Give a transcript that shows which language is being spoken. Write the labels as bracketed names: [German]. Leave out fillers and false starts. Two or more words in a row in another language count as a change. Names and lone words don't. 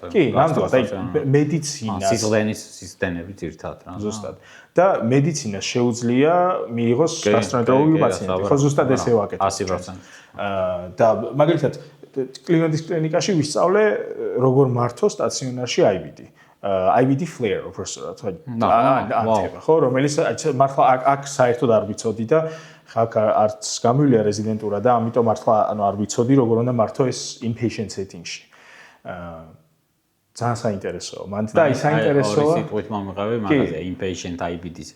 [Georgian] კი, ნამდვილად, აი მედიცინა სისტემები ძირთად რა. ზუსტად. და მედიცინას შეუძლია მიიღოს გასტროენტეროლოგიური პაციენტი. ხო, ზუსტად ესე ვაკეთებ. 100%. და მაგალითად კლივლენდის კლინიკაში ვისწავლე როგორ მართო სტაციონარში IBD. [English] IBD flare [Georgian] უბრალოდ ანთება, ხო, რომელიც მართლა აქ საერთოდ არ ვიცოდი და ხალხ არც გამივიდა რეზიდენტურა და ამიტომ მართლა ანუ არ ვიცოდი როგორ უნდა მართო ეს [English] inpatient setting- [Georgian] ში. ძალიან საინტერესოა. მანდ და აი საინტერესოა. ორი სიტყვით მომიყავი მაგაზე [English] inpatient IBD- [Georgian] ზე.